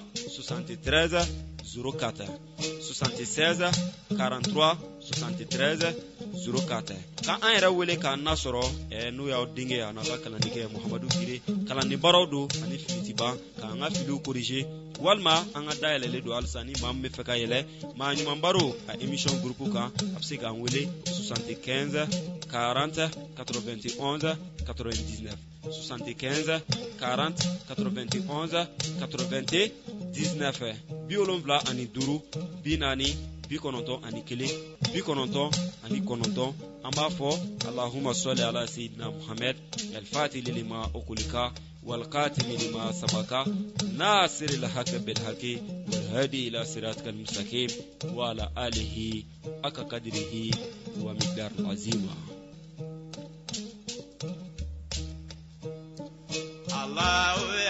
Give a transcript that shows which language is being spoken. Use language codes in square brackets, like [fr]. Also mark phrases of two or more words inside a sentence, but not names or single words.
[bm] 73 04 76 43 73 04 k'an yɛrɛ wele k'an nasɔrɔ n'o y'aw denkɛ a n'a ka kalannikɛ Muhamadu Gire kalanni baaraw don ani filitiba k'an ka filiw corriger walima an ka dayɛlɛlen don halisa ni maa min bɛ fɛ ka yɛlɛ maa ɲuman baro a [fr] émission groupe [bm] kan a bɛ se k'an wele 75 40 91 99 75 40 91 99 75 ani 5 40 91 ani 1 99 ani 9 an b'a fɔ [ar] اللهم صل على سيدنا محمد الفاتح لما أغلق والقاتم لما سبق ناصر الحق بالحق والهادي إلى صراطك المستقيم وعلى آله حق قدره ومقدار عظيم الله